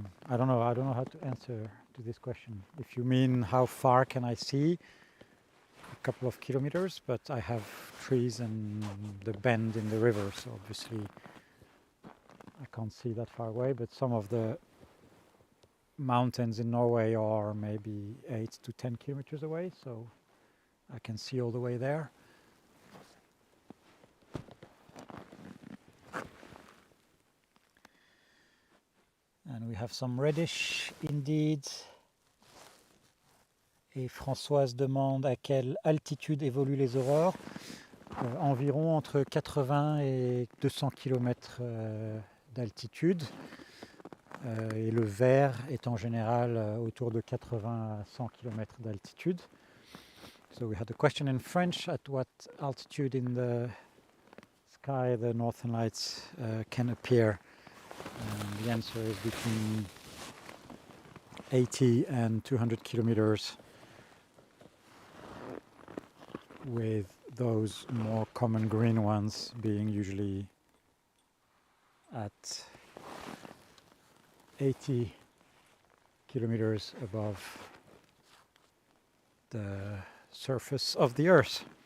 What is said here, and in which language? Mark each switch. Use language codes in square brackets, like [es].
[en] I don't know how to answer to this question. If you mean how far can I see, a couple of kilometers, but I have trees and the bend in the river, so obviously I can't see that far away, but some of the mountains in Norway are maybe 8 to 10 kilometers away, so I can see all the way there. And we have some reddish indeed. [fr] Et Françoise demande à quelle altitude évoluent les aurores. Environ entre 80 et 200 km d'altitude. Et le vert est en général autour de 80 à 100 km d'altitude. [en] So we had a question in French: at what altitude in the sky the northern lights can appear? And the answer is between 80 and 200 kilometers, with those more common green ones being usually at 80 kilometers above the surface of the Earth.